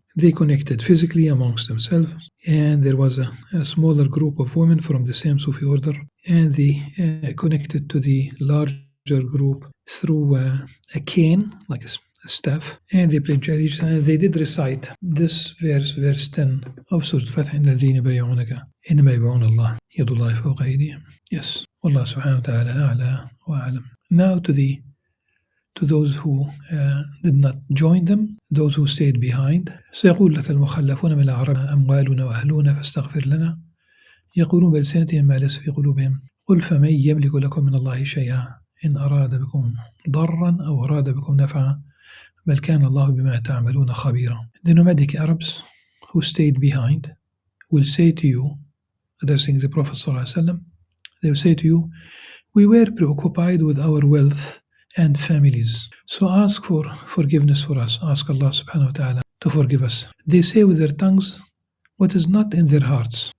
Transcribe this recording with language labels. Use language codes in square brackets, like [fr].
[en] They connected physically amongst themselves, and there was a smaller group of women from the same Sufi order, and they connected to the larger group through a cane, like a staff, and they pledged allegiance, and they did recite this verse 10 of Surah Al-Fatih, [ar] الَّذِينَ بَيَعُونَكَ إِنَّمَا يَبَيْعُونَ اللَّهَ يَدُ اللَّهِ فَوْقَ أَيْدِيهِمْ. [en] Yes, Allah subhanahu wa ta'ala a'la wa a'lam. Now to those who did not join them, those who stayed behind. [ar] سيقول لك المخلفون من الأعراب أموالنا وأهلنا فاستغفر لنا يقولون بألسنتهم ما ليس في قلوبهم قل فمن يملك لكم من الله شيئا إن أراد بكم ضرا أو أراد بكم نفعا بل كان الله بما تعملون خبيرا. [en] The nomadic Arabs who stayed behind will say to you, addressing the Prophet ﷺ, they will say to you, we were preoccupied with our wealth and families, so ask for forgiveness for us. Ask Allah subhanahu wa ta'ala to forgive us. They say with their tongues what is not in their hearts.